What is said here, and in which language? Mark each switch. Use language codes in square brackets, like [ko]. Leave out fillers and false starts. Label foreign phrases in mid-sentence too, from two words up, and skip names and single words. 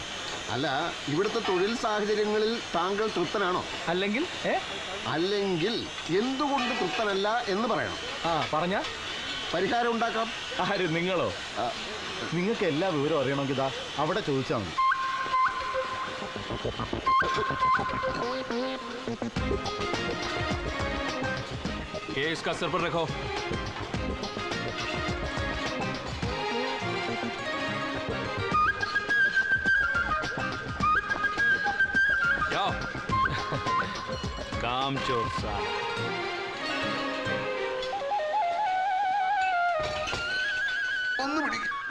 [ml] അല്ല, ഇവിടുത്തെ തൊഴിൽ സാഹചര്യങ്ങളിൽ താങ്കൾ തൃപ്തനാണോ? അല്ലെങ്കിൽ അല്ലെങ്കിൽ എന്തുകൊണ്ട് തൃപ്തനല്ല എന്ന് പറയണം. പറഞ്ഞ പരിഹാരം ഉണ്ടാക്കാം. ആര്? നിങ്ങളോ? നിങ്ങൾക്ക് എല്ലാ വിവരവും അറിയണമെങ്കിൽ ഇതാ അവിടെ ചോദിച്ചാൽ മതി. [hi] इसका सर पर रखो. जाओ. काम चोर साहब. [ml] ഒന്ന് പിടിക്കും.